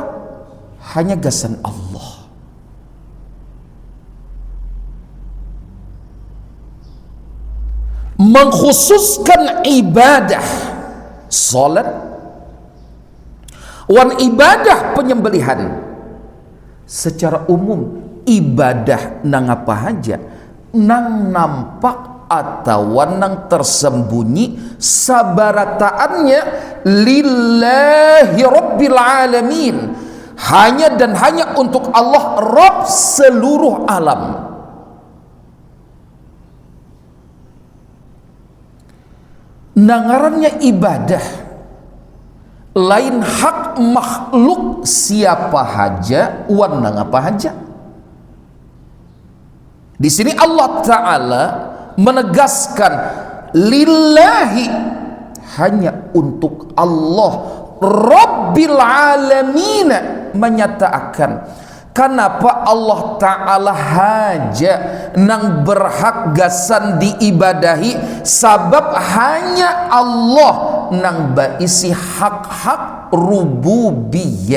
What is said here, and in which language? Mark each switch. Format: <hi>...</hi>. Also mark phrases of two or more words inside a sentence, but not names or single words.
<bjn>Hanya gasan Allah. Mengkhususkan ibadah salat wan ibadah penyembelihan secara umum, ibadah nang apa aja, nang nampak atau nang tersembunyi, sabarataannya</bjn> <ar>lillahi rabbil alamin,</ar> <bjn>hanya dan hanya untuk Allah Rabb seluruh alam. Nangarannya ibadah lain hak makhluk siapa haja wan nang apa haja. Di sini Allah Ta'ala menegaskan lillahi, hanya untuk Allah</bjn> <ar>Rabbil Alamin</ar> <bjn>menyatakan kenapa Allah Ta'ala haja nang berhak gasan diibadahi, sabab hanya Allah nang baisi hak-hak rububiyah.</bjn>